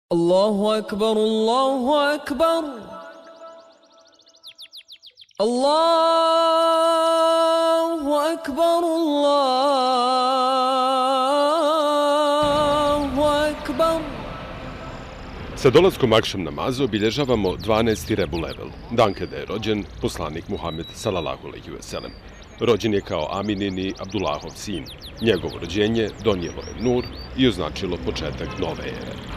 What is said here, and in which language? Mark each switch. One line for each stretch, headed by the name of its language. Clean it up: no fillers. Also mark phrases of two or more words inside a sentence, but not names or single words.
Arabic: الله أكبر الله أكبر الله أكبر الله أكبر.
Bosnian: Sa dolaskom akšam namaza obilježavamo 12. Rebulevvel, dan kada je rođen poslanik Muhammed
Arabic: صلى الله عليه وسلم.
Bosnian: Rođen je kao Aminini Abdullahov sin. Njegovo rođenje donijelo je nur i označilo početak nove ere.